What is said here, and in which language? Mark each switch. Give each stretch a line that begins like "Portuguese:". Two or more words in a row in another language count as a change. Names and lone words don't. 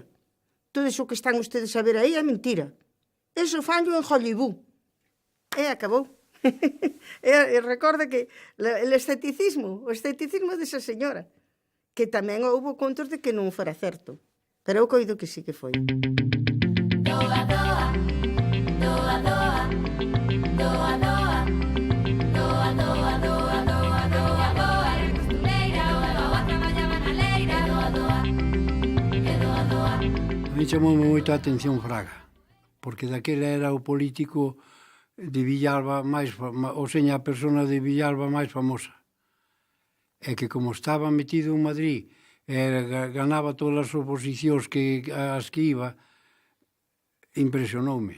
Galician: Todo iso que están ustedes a ver aí é mentira. Eso fanlo en Hollywood. E acabou. E recorda que o escepticismo desa señora, que tamén houve contos de que non fora certo. Pero eu coido que sí que foi. Doa, doa, doa, doa, doa, doa, doa, doa, doa, doa, doa, doa, costureira, doa, traballaba na leira, doa, doa, e doa, doa. A mí chamoume moito a atención Fraga, porque daquela era o político de Villalba máis, ou seña a persona de Villalba máis famosa. E que como estaba metido en Madrid, ganaba todas as oposicións as que iba, impresionoume.